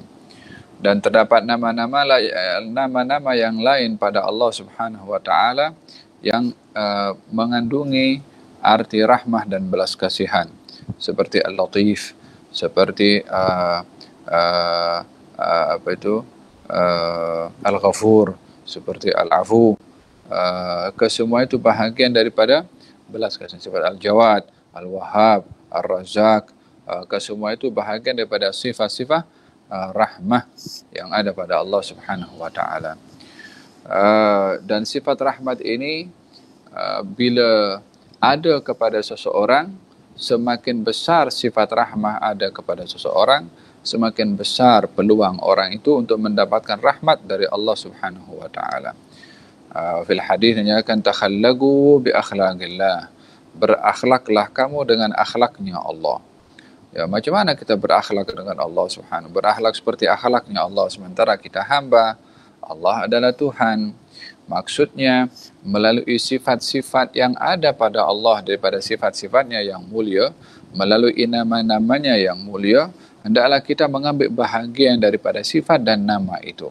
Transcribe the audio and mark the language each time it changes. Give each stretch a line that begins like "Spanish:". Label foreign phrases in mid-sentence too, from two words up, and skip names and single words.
Malay: Dan terdapat nama-nama yang lain pada Allah
Arabic: سبحانه وتعالى
Malay: yang mengandungi arti rahmah dan belas kasihan, seperti Al-Latif, seperti Al-Ghafur, seperti Al-Afu. Kesemua itu bahagian daripada belas kasihan. Sifat Al-Jawad, Al-Wahhab, Ar-Razzaq, kesemua itu bahagian daripada sifat-sifat rahmah yang ada pada Allah
Arabic: سبحانه وتعالى.
Malay: Dan sifat rahmat ini bila ada kepada seseorang, semakin besar sifat rahmah ada kepada seseorang, semakin besar peluang orang itu untuk mendapatkan rahmat dari Allah
Arabic: سبحانه وتعالى.
Malay: Fil hadis dinyatakan
Arabic: تخلقوا بأخلاق الله,
Malay: berakhlaklah kamu dengan akhlaknya Allah. Ya, macam mana kita berakhlak dengan Allah Subhanahu? Berakhlak seperti akhlaknya Allah, sementara kita hamba, Allah adalah Tuhan. Maksudnya melalui sifat-sifat yang ada pada Allah daripada sifat-sifatnya yang mulia, melalui nama-namanya yang mulia, hendaklah kita mengambil bahagian daripada sifat dan nama itu.